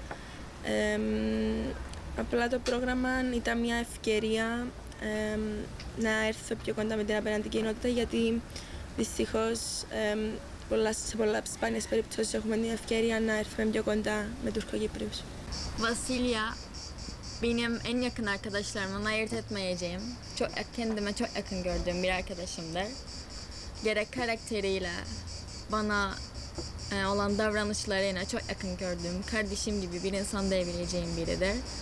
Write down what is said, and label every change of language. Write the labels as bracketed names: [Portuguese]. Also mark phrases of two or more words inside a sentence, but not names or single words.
[Greek] Απλά το πρόγραμμα ήταν μια ευκαιρία να έρθω πιο κοντά με την απέναντι κοινότητα, γιατί δυστυχώς σε πολλά σπάνιες περιπτώσεις έχουμε την ευκαιρία να έρθουμε πιο κοντά με Τουρκοκύπριους. [Turkish] Vasilya benim en yakın arkadaşlarımdan ayırt etmeyeceğim, kendime çok yakın gördüğüm bir arkadaşımdır. Gerek karakteriyle, bana olan davranışlarıyla çok yakın gördüğüm, kardeşim gibi bir insan diyebileceğim biridir.